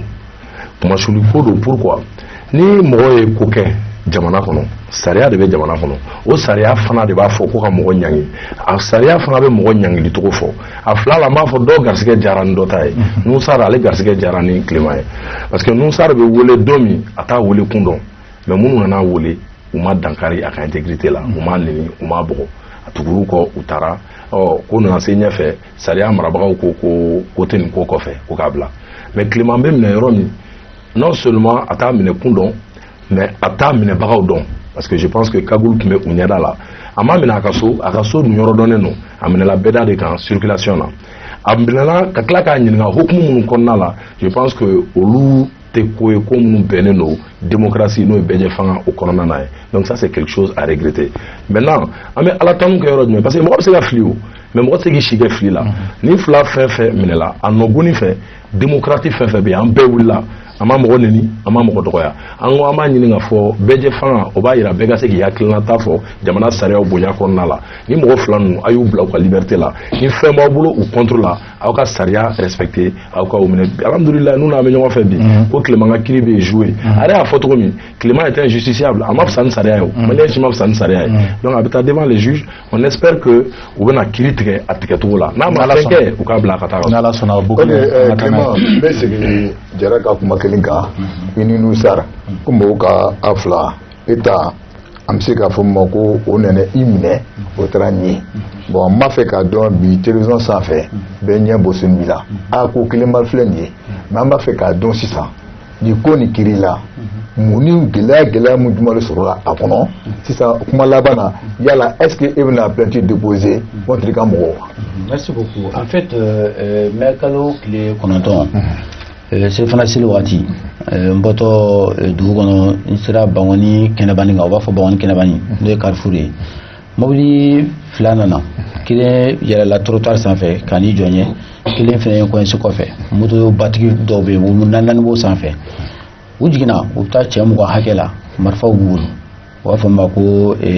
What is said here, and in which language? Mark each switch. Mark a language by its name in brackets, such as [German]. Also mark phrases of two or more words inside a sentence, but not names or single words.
[Bambara] Kumasuliko don pourquoi ni mɔgɔ ye ko kɛ jamana kɔnɔ sariya de bɛ jamana kɔnɔ o sariya fana de b'a fɔ ko ka mɔgɔ ɲangi a sariya fana bɛ mɔgɔ ɲangili cogo fɔ a fila la n b'a fɔ dɔw garisɛgɛ jara ni dɔ ta ye Nusara ale garisɛgɛ jara ni Tilema ye [French] parce que [Bambara] Nusara bɛ wele don min a t'a wele kun dɔn mais minnu nana wele u ma dankari a ka intégrité la u ma nɛni u ma bɔgɔ a tugur'u kɔ u taara ko nana se ɲɛfɛ sariya marabagaw ko tɛ nin ko kɔfɛ ko k'a bila mais Tilema bɛ minɛ yɔrɔ min non seulement a t'a minɛ kun dɔn mais a t'a minɛbagaw dɔn [French] parce que je pense que [Bambara] Kagoul tun bɛ u ɲɛda la a ma minɛ a ka so dun yɔrɔ dɔnnen don a minɛla bɛɛda de kan circulation na a minɛla ka tila k'a ɲininka hukumu minnu kɔnɔna la [French] je pense que [Bambara] olu tɛ ko ye ko minnu bɛnnen don démocratie n'o ye bɛɛ fanga o kɔnɔna na ye [French] donc ça c'est quelque chose à regretter [Bambara] maintenant an bɛ ala tanu kɛ yɔrɔ jumɛn [French] parce que [Bambara] mɔgɔ bɛ se ka fili o mais mɔgɔ tɛ se k'i si kɛ fili la ni fila fɛn fɛn minɛla a nɔgɔnni fɛ démocratie fɛn fɛn bɛ yen an bɛɛ wulila an ma mɔgɔ neni an ma mɔgɔ dɔgɔya an ko an b'a ɲini ka fɔ bɛɛ fanga o b'a yira bɛɛ ka se k'i hakilinata fɔ jamana sariyaw bonya kɔnɔna la ni mɔgɔ fila ninnu a y'u bila u ka liberté la ni fɛn b'aw bolo u contre la aw ka sariya respecté aw ka o minɛ alhamdulillah n'u n'a bɛ ɲɔgɔn fɛ bi ko Tilema ka kiiri bɛ joué ale y'a fɔ cogo min Tilema [French] était injusticiable [Bambara] a ma fisa ni sariya ye o maliyɛn si ma fisa ni sariya ye donc a bɛ taa [French] devant les juges on espère que [Bambara] u bɛna kiiri tigɛ a tigɛcogo la n'a ma fɛn kɛ u k'a bila a ka taa. N'Ala sɔnna Clément n bɛ segin Jara ka kuma kelen kan i ni Nusara ko mɔgɔw ka a fila État an bɛ se k'a fɔ ma ko o nana i minɛ o taara ɲɛ bon n b'a fɛ k'a dɔn bi télévision sanfɛ bɛɛ ɲɛ bɔ sun la a ko kelen ba filɛ nin ye mais an b'a fɛ k'a dɔn sisan ni ko ni kiiri la mun ni gɛlɛya mun jumɛn de sɔrɔla a kɔnɔ sisan kuma laban na yala [French] est-ce que [Bambara] e bɛna [French] plainte déposer [Bambara] contre i ka mɔgɔw. [French] Merci beaucoup. [Bambara] En fait mɛ kalo tile 9 selifana seli waati n bɔtɔ dugu kɔnɔ n sera Bangɔni kɛnɛbani kan u b'a fɔ Bangɔni kɛnɛbani n'o ye Carrefour ye mobili fila nana kelen yɛlɛla trottoir sanfɛ ka n'i jɔ n ye kelen fɛnɛ ye coincé kɔfɛ moto batigi dɔw bɛ yen u naani b'o sanfɛ u jiginna u bɛ taa cɛ mugan hakɛ la marifaw b'u bolo u b'a fɔ ma ko